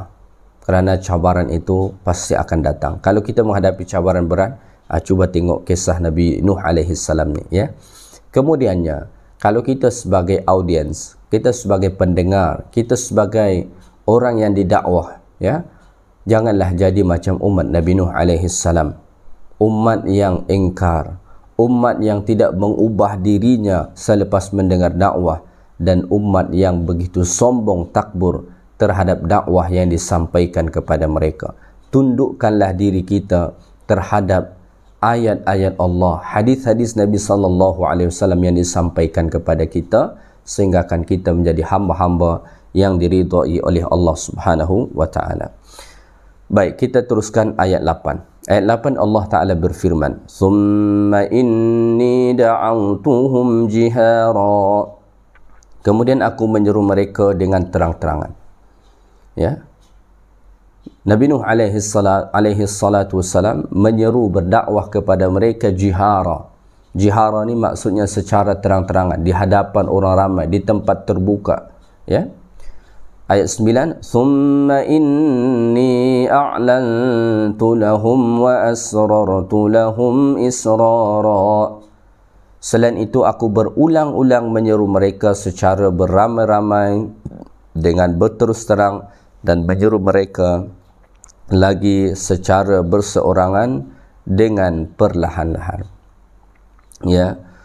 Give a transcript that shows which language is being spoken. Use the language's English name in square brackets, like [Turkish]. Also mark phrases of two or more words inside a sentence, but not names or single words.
[Malay] Kerana cabaran itu pasti akan datang. Kalau kita menghadapi cabaran berat, cuba tengok kisah Nabi Nuh AS ni, ya. Kemudiannya, kalau kita sebagai audiens, kita sebagai pendengar, kita sebagai orang yang didakwah, ya, janganlah jadi macam umat Nabi Nuh AS. Umat yang ingkar, umat yang tidak mengubah dirinya selepas mendengar dakwah, dan umat yang begitu sombong takbur terhadap dakwah yang disampaikan kepada mereka. Tundukkanlah diri kita terhadap ayat-ayat Allah, hadis-hadis Nabi SAW yang disampaikan kepada kita, sehingga akan kita menjadi hamba-hamba yang diridhai oleh Allah [Arabic] سبحانه وتعالى. [Malay] Baik, kita teruskan ayat 8. Ayat 8 Allah Ta'ala berfirman, [Arabic] "ثم إني دعوتهم جهارا." [Malay] Kemudian aku menyeru mereka dengan terang-terangan. Ya. Nabi Nuh [Arabic] عليه الصلاة والسلام [Malay] menyeru berdakwah kepada mereka jihara. Jihara ni maksudnya secara terang-terangan, di hadapan orang ramai, di tempat terbuka. Ya. Ayat 9, [Arabic] "ثم إني أعلنت لهم وأسررت لهم إسرارا." [Malay] Selain itu aku berulang-ulang menyeru mereka secara beramai-ramai dengan berterus terang, dan menyeru mereka lagi secara berseorangan dengan perlahan-lahan. Ya.